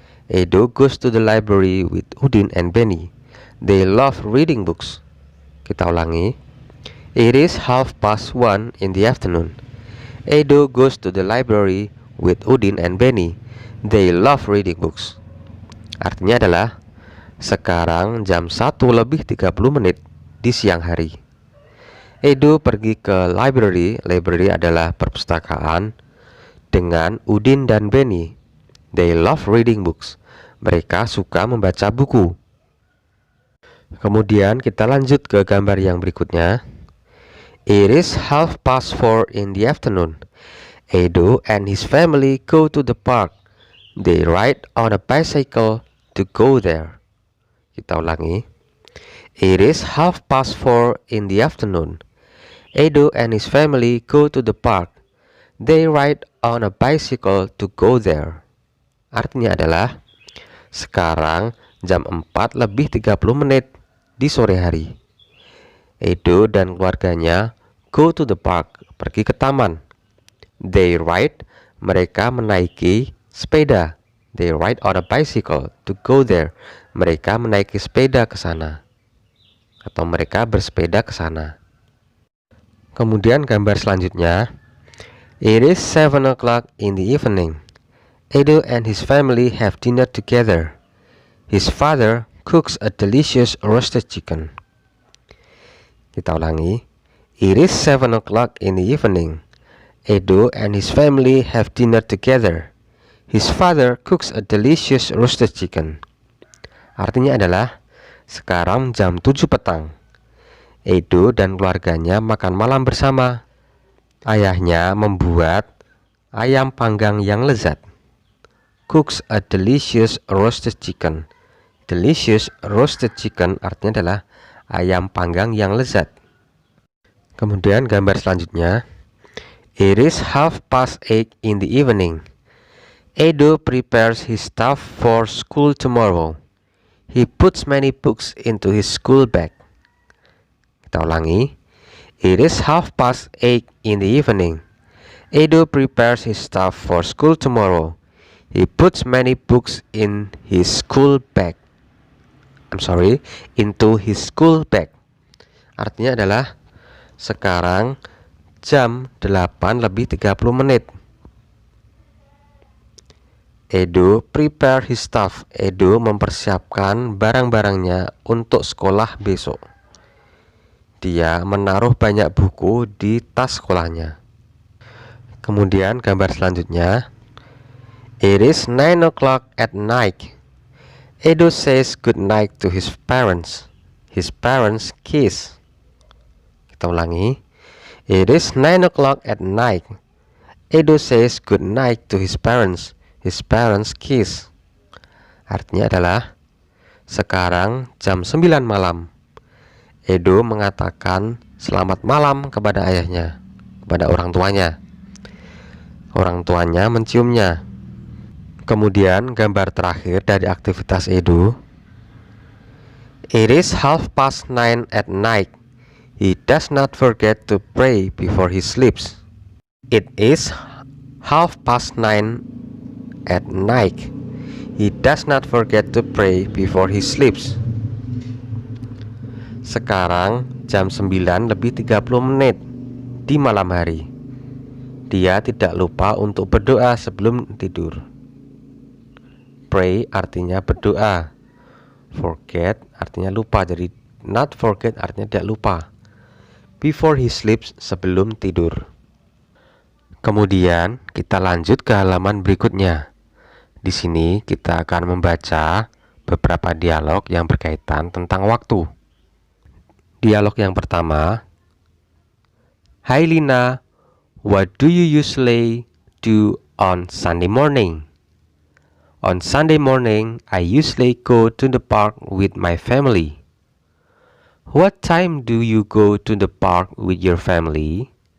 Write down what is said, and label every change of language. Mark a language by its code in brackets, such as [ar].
[en] Edo goes to the library with Udin and Benny. They love reading books. [id] Kita ulangi. [en] It is 1:30 in the afternoon. Edo goes to the library with Udin and Benny. They love reading books. [id] Artinya adalah sekarang jam 1:30 di siang hari. Edo pergi ke library. Library adalah perpustakaan dengan Udin dan Benny. [en] They love reading books. [id] Mereka suka membaca buku. Kemudian kita lanjut ke gambar yang berikutnya. [en] It is 4:30 in the afternoon. Edo and his family go to the park. They ride on a bicycle to go there. [id] Kita ulangi. [en] It is 4:30 in the afternoon. Edo and his family go to the park. They ride on a bicycle to go there. [id] Artinya adalah sekarang jam 4:30 di sore hari. Edo dan keluarganya [en] go to the park, [id] pergi ke taman. [en] They ride, [id] mereka menaiki sepeda. [en] They ride on a bicycle to go there. [id] Mereka menaiki sepeda ke sana. Atau mereka bersepeda ke sana. Kemudian gambar selanjutnya. [en] It is 7 o'clock in the evening. Edo and his family have dinner together. His father cooks a delicious roasted chicken. [id] Kita ulangi. [en] It is 7 o'clock in the evening. Edo and his family have dinner together. His father cooks a delicious roasted chicken. [id] Artinya adalah sekarang jam 7 petang. Edo dan keluarganya makan malam bersama. Ayahnya membuat ayam panggang yang lezat. [en] Cooks a delicious roasted chicken. Delicious roasted chicken [id] artinya adalah ayam panggang yang lezat. Kemudian gambar selanjutnya. [en] It is 8:30 in the evening. Edo prepares his stuff for school tomorrow. He puts many books into his school bag. [id] Kita ulangi. [en] It is 8:30 in the evening. Edo prepares his stuff for school tomorrow. He puts many books in his school bag. Into his school bag. [id] Artinya adalah sekarang jam 8:30. Edo [en] prepare his stuff. [id] Edo mempersiapkan barang-barangnya untuk sekolah besok. Dia menaruh banyak buku di tas sekolahnya. Kemudian gambar selanjutnya. [en] It is 9 o'clock at night. Edo says good night to his parents. His parents kiss. [id] Kita ulangi. [en] It is 9 o'clock at night. Edo says good night to his parents. His parents kiss. [id] Artinya adalah sekarang jam 9 malam. Edo mengatakan selamat malam kepada ayahnya, kepada orang tuanya. Orang tuanya menciumnya. Kemudian gambar terakhir dari aktivitas Edo. [en] It is 9:30 at night. He does not forget to pray before he sleeps. It is 9:30 at night. He does not forget to pray before he sleeps. [id] Sekarang jam 9:30 di malam hari. Dia tidak lupa untuk berdoa sebelum tidur. Pray artinya berdoa. Forget artinya lupa. Jadi not forget artinya tidak lupa. [en] Before he sleeps, [id] sebelum tidur. Kemudian kita lanjut ke halaman berikutnya. Di sini kita akan membaca beberapa dialog yang berkaitan tentang waktu. Dialog yang pertama. [en] Hi Lina, what do you usually do on Sunday morning? On Sunday morning, I usually go to the park with my family. What time do you go to the park with your family?